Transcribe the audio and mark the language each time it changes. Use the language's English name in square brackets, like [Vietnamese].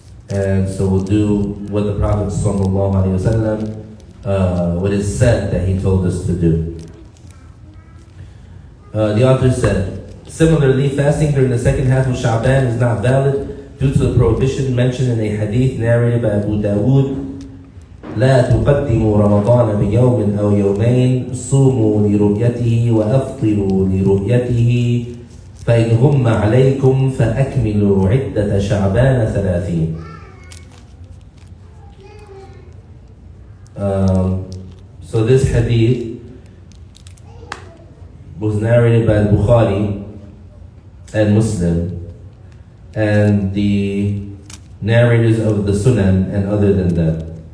[English] And so we'll do what the Prophet ﷺ, what is said that he told us to do. The author said, similarly, fasting during the second half of Sha'ban is not valid due to the prohibition mentioned in a hadith narrated by Abu Dawood. [Arabic] لا تقدموا رمضان بيوم أو يومين صوموا لرؤيته وأفطروا لرؤيته فإن غم عليكم فأكملوا عدة شعبان 30. [English] So this hadith was narrated by Bukhari, and Muslim, and the narrators of the Sunan and other than that.